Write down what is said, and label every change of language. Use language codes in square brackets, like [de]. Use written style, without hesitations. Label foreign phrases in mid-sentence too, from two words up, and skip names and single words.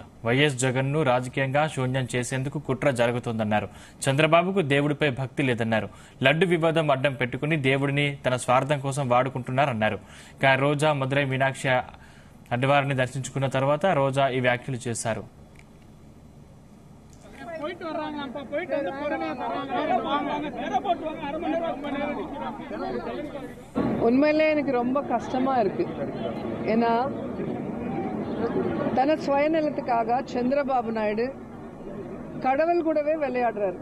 [te] వైఎస్ జగన్ ను రాజకీయంగా శూన్యం చేసేందుకు కుట్ర జరుగుతోందన్నారు. చంద్రబాబుకు దేవుడిపై భక్తి లేదన్నారు. లడ్డు వివాదం అడ్డం పెట్టుకుని దేవుడిని తన స్వార్థం కోసం వాడుకుంటున్నారన్నారు. రోజా మదురై మీనాక్షి అడ్డవారిని దర్శించుకున్న తర్వాత రోజా ఈ వ్యాఖ్యలు చేశారు. [ta] உண்மையிலே எனக்கு ரொம்ப கஷ்டமா இருக்கு. ஏன்னா தன சுயநலத்துக்காக சந்திரபாபு நாயுடு கடவுள் கூடவே விளையாடுறாரு.